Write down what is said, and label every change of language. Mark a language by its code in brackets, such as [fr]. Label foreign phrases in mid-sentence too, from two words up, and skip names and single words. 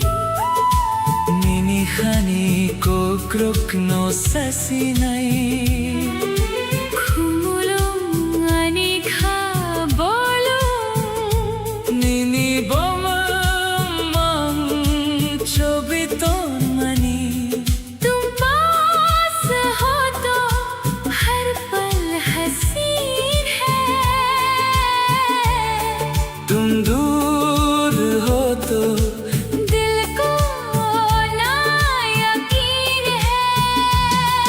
[trp] Nini khani ko kruk no sasinai Khumulum ani kha bolum Nini boma mang chobiton mani [hi] तुम पास हो तो हर पल हसीन है तुम दूर हो तो दिल को ना यकीन है